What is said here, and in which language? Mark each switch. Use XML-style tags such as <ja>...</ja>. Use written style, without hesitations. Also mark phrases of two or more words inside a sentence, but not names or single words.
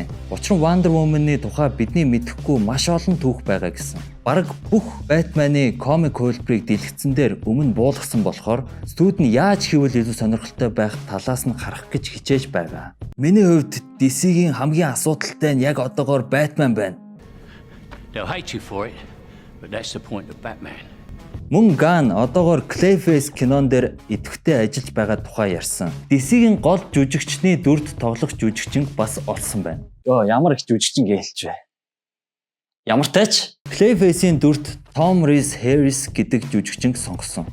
<mn>Учир нь Wonder Woman-ы тухай бидний мэдэхгүй маш олон түүх байгаа гэсэн. Бараг бүх Batman-ы комик хөлбөрийг дэлгэцэн дээр өмнө буулгасан болохоор студ нь яаж хийвэл илүү сонирхолтой байх талаас нь харах гэж хичээж байгаа. Миний хувьд DC-гийн хамгийн асуудалтай нь яг одоогоор Batman байна.</mn> <en>They'll hate you for it, but that's the point of Batman.</en> <mn>Мөн Ганн одоогоор Clayface кинон дээр идэвхтэй ажиллаж байгаа тухай ярьсан. DC-гийн гол жүжигчний дүрд тоглох жүжигчин бас олсон байна. Ямар их жүжигчин гэлж вэ? Ямар тач Clayface-ийн дүрд Tom Rhys Harris гэдэг жүжигчин сонгосон.</mn>